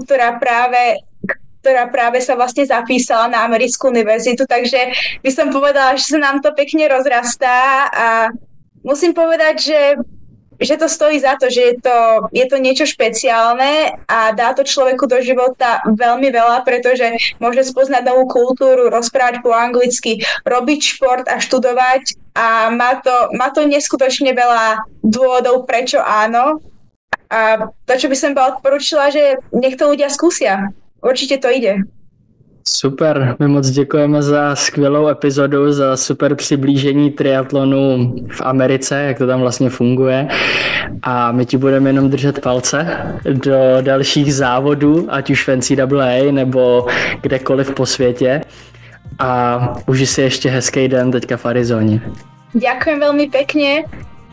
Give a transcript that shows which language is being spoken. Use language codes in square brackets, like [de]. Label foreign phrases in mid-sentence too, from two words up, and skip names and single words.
[sk] ktorá práve sa vlastne zapísala na americkú univerzitu, takže by som povedala, že sa nám to pekne rozrastá a musím povedať, že to stojí za to, že je to niečo špeciálne a dá to človeku do života veľmi veľa, pretože môže spoznať novú kultúru, rozprávať po anglicky, robiť šport a študovať a má to neskutočne veľa dôvodov, prečo áno. A to, čo by som odporúčila, že nech to ľudia skúsia. Určite to ide. [cs] Super, my moc děkujeme za skvělou epizodu, za super přiblížení triatlonu v Americe, jak to tam vlastně funguje a my ti budeme jenom držet palce do dalších závodů, ať už v NCAA nebo kdekoliv po světě a uži si ještě hezký den teďka v Arizoně. [sk] Ďakujem veľmi pekne